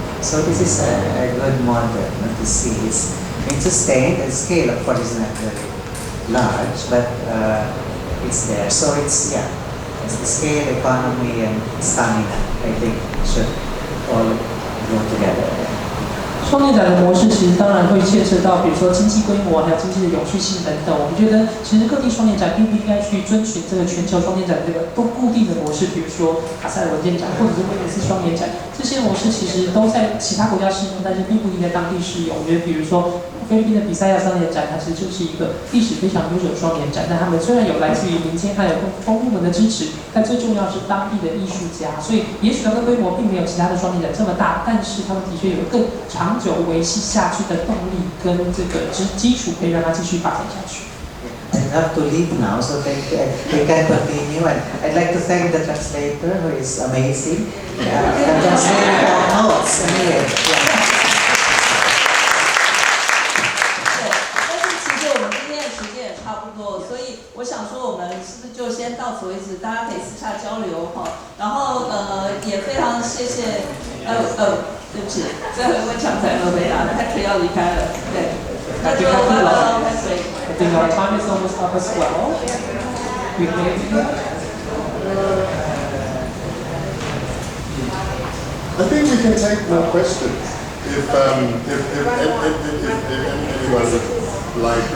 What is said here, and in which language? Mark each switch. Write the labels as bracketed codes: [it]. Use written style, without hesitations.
[en] So this is a good model to see. It's sustained and scale, of course, is not very large, but it's there. So it's the scale, economy, and stamina. I think should all go together. [zh] 双年展的模式其实当然会牵涉到，比如说经济规模，还有经济的永续性等等。我们觉得，其实各地双年展并不应该去遵循这个全球双年展这个都固定的模式，比如说卡塞尔文件展或者是威尼斯双年展，这些模式其实都在其他国家适用，但是并不一定在当地适用。我觉得，比如说菲律宾的比赛亚双年展，它其实就是一个历史非常悠久的双年展。但他们虽然有来自于民间还有公部门的支持，但最重要是当地的艺术家。所以也许它的规模并没有其他的双年展这么大，但是他们的确有更长久维系下去的动力跟这个基础，可以让它继续发展下去。 [en] I have to leave now, so we can continue. And I'd like to thank the translator, who is amazing. I'm translating our notes anyway. Yeah. [zh] 对，但是其实我们今天的时间也差不多，所以我想说，我们是不是就先到此为止？大家可以私下交流哈。然后也非常谢谢对不起，最后一位强才没回答，Patrick 要离开了，对。 [en] I think our time is almost up as well. I think we can take more questions if anyone would like.